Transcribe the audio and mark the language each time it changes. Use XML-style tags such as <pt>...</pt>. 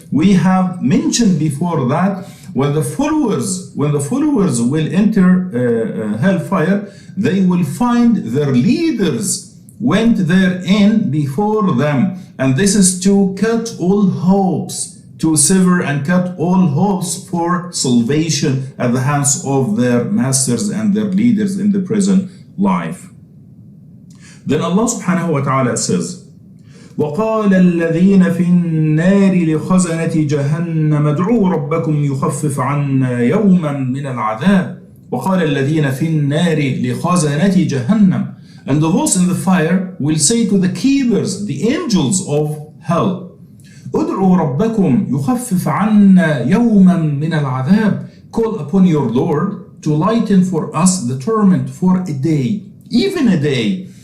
<en>We have mentioned before that when the followers will enter hellfire, they will find their leaders went therein before them, and this is to cut all hopes, to sever and cut all hopes for salvation at the hands of their masters and their leaders in the present life. Then Allah subhanahu wa ta'ala says,</en> <ar>وقال الذين في النار لخزنة جهنم ادعوا ربكم يخفف عنا يوما من العذاب. وقال الذين في النار لخزنة جهنم.</ar> <en>And those in the fire will say to the keepers, the angels of hell,</en> <ar>ادعوا ربكم يخفف عنا يوما من العذاب.</ar> <en>Call upon your Lord to lighten for us the torment for a day, even a day.</en>